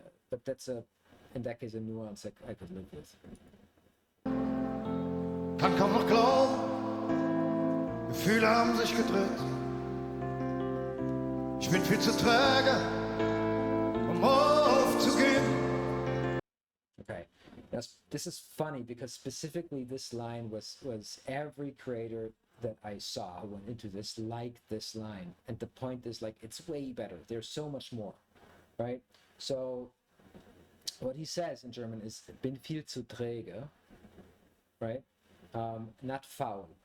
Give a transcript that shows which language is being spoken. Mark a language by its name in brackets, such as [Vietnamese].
[English] But that's in that case a nuance I could live with. [German] Kann kaum noch glauben, Gefühle haben sich gedreht. Ich bin viel zu träge, aufzugeben. [English] Okay, this is funny because specifically this line was every creator that I saw who went into this liked this line, and the point is, like, it's way better. There's so much more, right? So what he says in German is [German] bin viel zu träge, [English] right? Not faul.